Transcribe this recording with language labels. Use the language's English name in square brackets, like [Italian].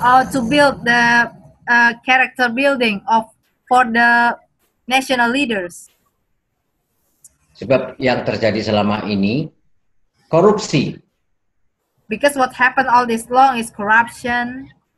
[English] To build the character building for the national leaders. [Indonesian] Sebab yang terjadi selama ini korupsi. [English] Because what happened all this long is corruption.